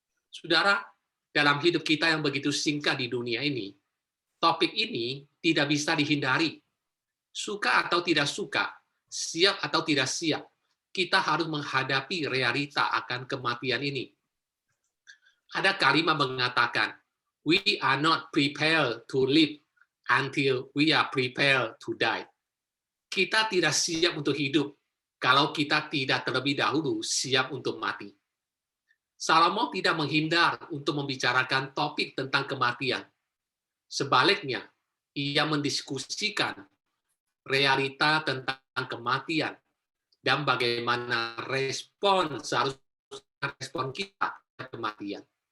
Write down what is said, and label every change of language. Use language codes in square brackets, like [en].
[id] Saudara, dalam hidup kita yang begitu singkat di dunia ini, topik ini tidak bisa dihindari. Suka atau tidak suka, siap atau tidak siap, kita harus menghadapi realita akan kematian ini. Ada kalimat mengatakan, [en] we are not prepared to live until we are prepared to die. [id] Kita tidak siap untuk hidup kalau kita tidak terlebih dahulu siap untuk mati. Salomo tidak menghindar untuk membicarakan topik tentang kematian. Sebaliknya, ia mendiskusikan realita tentang kematian dan bagaimana respon kita terhadap kematian.